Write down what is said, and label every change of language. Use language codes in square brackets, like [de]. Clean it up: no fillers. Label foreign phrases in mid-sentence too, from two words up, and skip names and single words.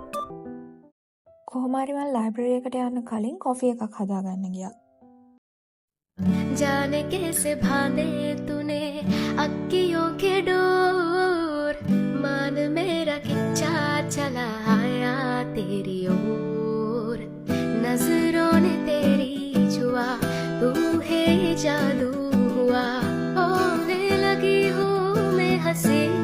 [si] කොහොම හරි මම ලයිබ්‍රරි එකට යන්න කලින් කොෆි එකක් හදාගන්න ගියා. [hi] जाने कैसे बांधे तूने अक्कियों के डोर मान मेरा खिंचा चला आया तेरी ओर नजरों ने तेरी छुआ तू है ये जादू हुआ होने लगी हूँ मैं हंसी